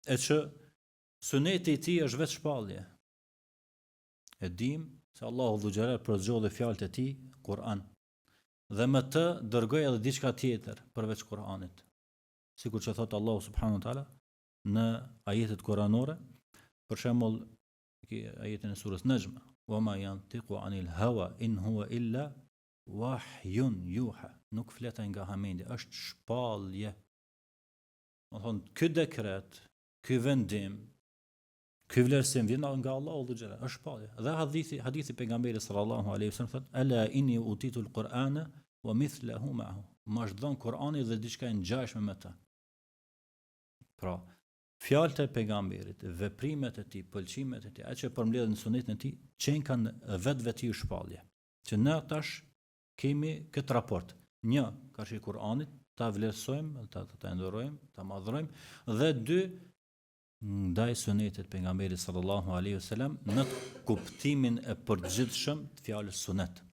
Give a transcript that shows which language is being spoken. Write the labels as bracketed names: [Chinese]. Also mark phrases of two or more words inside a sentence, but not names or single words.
[Albanian] E që suneti i tij është vetë shpallje. E dim se Allahu [Arabic] ذو الجلال [Albanian] përzgjodhi fjalët e tij Kur'an. Dhe me të dërgoi edhe diçka tjetër përveç Kur'anit. Sikur që thot Allahu [Arabic] سبحانه وتعالى [Albanian] në ajetet kuranore, për shembull ajetin e surës Najm, [Arabic] "وما ينطق عن الهوى إن هو إلا وحي يوحى." [Albanian] Nuk flet nga hamendi, është shpallje. Do thonë, ky dekret, ky vendim, ky vlerësim vjen nga Allahu [Arabic] ذو الجلال, [Albanian] është shpallje. Dhe hadithi pejgamberit [Arabic] صلى الله عليه وسلم [Albanian] thot, [Arabic] "ألا إني أوتيت القرآن ومثله معه." [Albanian] Ma është dhënë Kur'ani dhe diçka e ngjashme me të. Pra, fjalët e pejgamberit, veprimet e tij, pëlqimet e tij, atë që përmbledhen në sunetin e tij, që kanë vetveti shpallje. Që ne tash kemi këtë raport. Një, karshi i Kur'anit, ta vlerësojmë, ta ndërrojmë, ta madhrojmë, dhe dy, ndaj sunetit pejgamberit [Arabic] صلى الله عليه وسلم [Albanian] në kuptimin e përgjithshëm të fjalës sunet.